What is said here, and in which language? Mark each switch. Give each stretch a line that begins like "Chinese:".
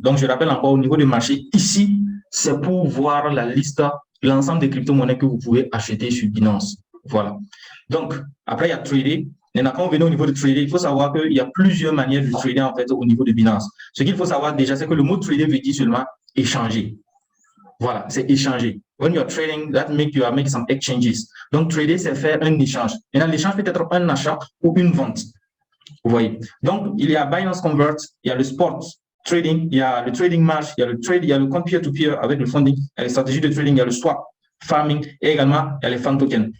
French: Donc, je rappelle encore au niveau du marché, ici, c'est pour voir la liste, l'ensemble des crypto-monnaies que vous pouvez acheter sur Binance. Voilà. Donc, après, il y a trader. Maintenant, quand on vient au niveau de trader, il faut savoir qu'il y a plusieurs manières de trader, en fait, au niveau de Binance. Ce qu'il faut savoir déjà, c'est que le mot trader veut dire seulement échanger. Voilà, c'est échanger.
English: When you're trading, that means you are making some exchanges.
French: Donc, trader, c'est faire un échange. Maintenant, l'échange peut être un achat ou une vente. Vous voyez. Donc, il y a Binance Convert, il y a le sport trading, il y a le trading marge, il y a le trade, il y a le compte peer-to-peer avec le funding, il y a les stratégies de trading, il y a le swap, farming et également il y a les fan tokens.